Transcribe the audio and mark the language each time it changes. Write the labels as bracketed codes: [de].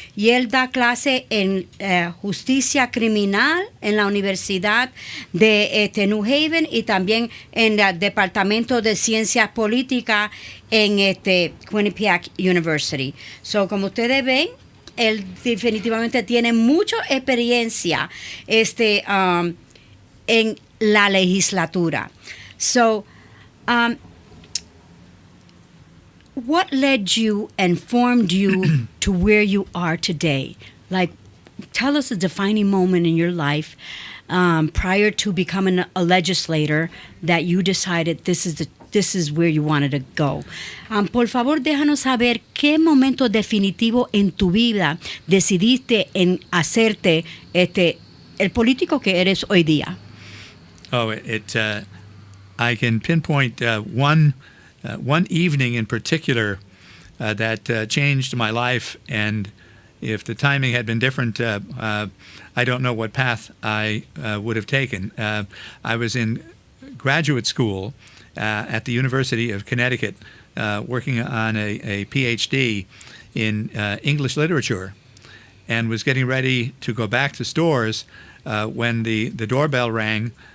[es] Y él da clase en justicia criminal en la Universidad de New Haven y también en el Departamento de Ciencias Políticas en Quinnipiac University. So, como ustedes ven, él definitivamente tiene mucha experiencia en la legislatura. [en] So, what led you and formed you to where you are today? Like, tell us a defining moment in your life prior to becoming a legislator that you decided this is this is where you wanted to go. [es] Por favor, déjanos saber qué momento definitivo en tu vida decidiste en hacerte el político que eres hoy día. [en] Oh, I can pinpoint one evening in particular that changed my life, and if the timing had been different, I don't know what path I would have taken. I was in graduate school at the University of Connecticut, working on a PhD in English literature, and was getting ready to go back to stores when the doorbell rang.